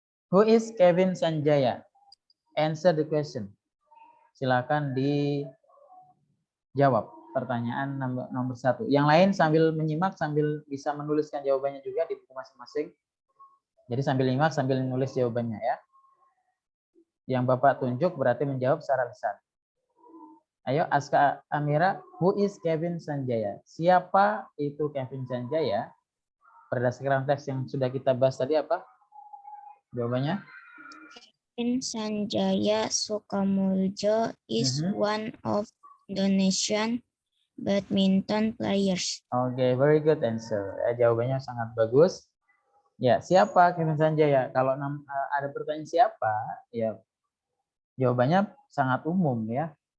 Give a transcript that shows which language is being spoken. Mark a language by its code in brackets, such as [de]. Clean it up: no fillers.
[en] Who is Kevin Sanjaya? Answer the question. [id] Silakan dijawab pertanyaan nomor 1. Yang lain sambil menyimak, sambil bisa menuliskan jawabannya juga di buku masing-masing. Jadi sambil nyimak, sambil menulis jawabannya ya. Yang Bapak tunjuk berarti menjawab secara lisan. Ayo, [en] Aska Amira, who is Kevin Sanjaya? [id] Siapa itu Kevin Sanjaya? Berdasarkan teks yang sudah kita bahas tadi apa? Jawabannya? [en] Kevin Sanjaya Sukamuljo is one of Indonesian badminton players. Oke, very good answer. [id] Jawabannya sangat bagus. Ya, siapa Kevin Sanjaya? Kalau ada pertanyaan siapa, ya jawabannya sangat umum ya.